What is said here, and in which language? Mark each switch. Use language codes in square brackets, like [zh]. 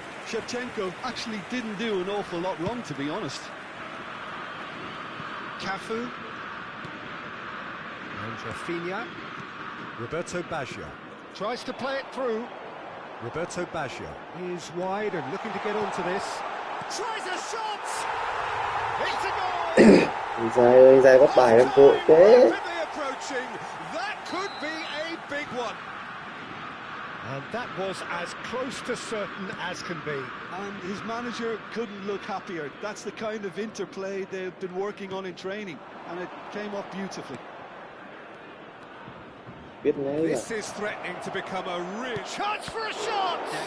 [en] Shevchenko actually didn't do an awful lot wrong, to be honest. Cafu. And Rafinha. Roberto Baggio tries to play it through. Roberto Baggio is wide and looking to get onto this. Tries a shot! It's a goal! [vi] Anh Giai bắt bài em vội thế. [en] That could be a big one. And that was as close to certain as can be. And his manager couldn't look happier. That's the kind of interplay they've been working on in training, and it came off beautifully. This is threatening to become a real chance for a shot!